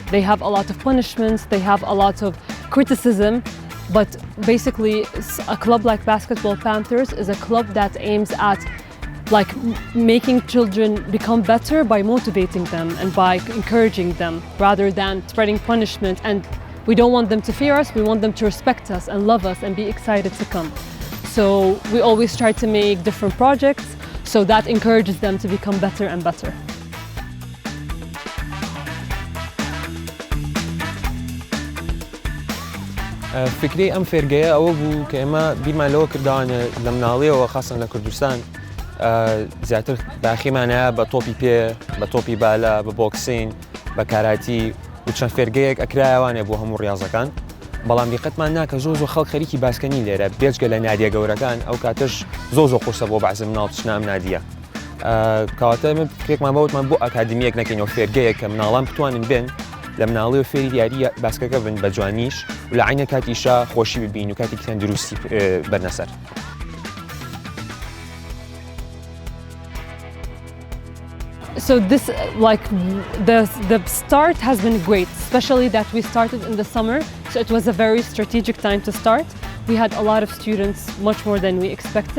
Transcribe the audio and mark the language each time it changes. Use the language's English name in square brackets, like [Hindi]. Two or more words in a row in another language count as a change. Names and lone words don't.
[English] They have a lot of punishments, they have a lot of criticism, but basically a club like Basketball Panthers is a club that aims at like making children become better by motivating them and by encouraging them rather than spreading punishment. And we don't want them to fear us, we want them to respect us and love us and be excited to come. So we always try to make different projects so that encourages them to become better and better. [Central Kurdish] فکری ئەم فێرگەیە ئەوە بوو کە ئێمە بیرمان لەوە کردوانە لە مناڵیەوە خاصن لە کوردستان زیاتر باخیمانەیە بە تۆپی پێ بە تۆپی بالا بە بۆکسین بە کاراتی و چەند فێرگەیەک ئەکرایوانێ بۆ هەموو ڕاضەکان بەڵام دیقەتمان ناکە زۆر خەڵک خەریکی باسکەنی لێرە بێجگە لە نادیە گەورەکان ئەو کاتەش زۆر قورسە بۆ بەعزە مناڵ بچنە ئەم نادیە کەواتە من فکرێکمان بەوتمان بۆ ئەکادمیەک نەکەینەوە فێرگەیەک کە مناڵان بتوانن بێن لە مناڵی و فێری دیاری باسکەکە بن بە جوانیش و لە عینە کاتیشا خۆشی ببین و کاتی تەندروستی بەرنەسەر. [English] So this, like the start has been great, especially that we started in the summer. So it was a very strategic time to start. We had a lot of students, much more than we expected.